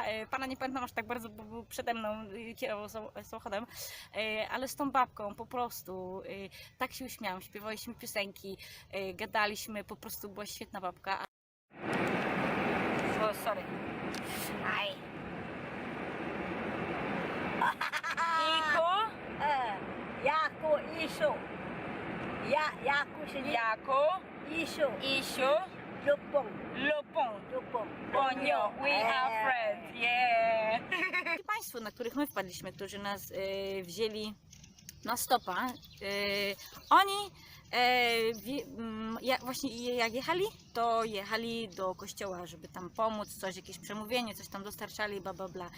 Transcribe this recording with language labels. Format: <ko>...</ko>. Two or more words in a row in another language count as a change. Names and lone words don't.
<pl>Pana nie pamiętam aż tak bardzo, bo był przede mną, kierował samochodem, ale z tą babką po prostu tak się uśmiałam, śpiewaliśmy piosenki, gadaliśmy, po prostu była świetna babka. Sorry. Aj. Iku, Jaku, Isu. Jaku sini. Jako, Isu. Isiu, Lupung. Lupong. Lupung. Bonio,</pl> <en>we are friends, yeah!</en> <pl>I Państwo, na których my wpadliśmy, którzy nas wzięli na stopa, oni właśnie jak jechali, to jechali do kościoła, żeby tam pomóc, coś, jakieś przemówienie, coś tam dostarczali, bla bla bla.</pl>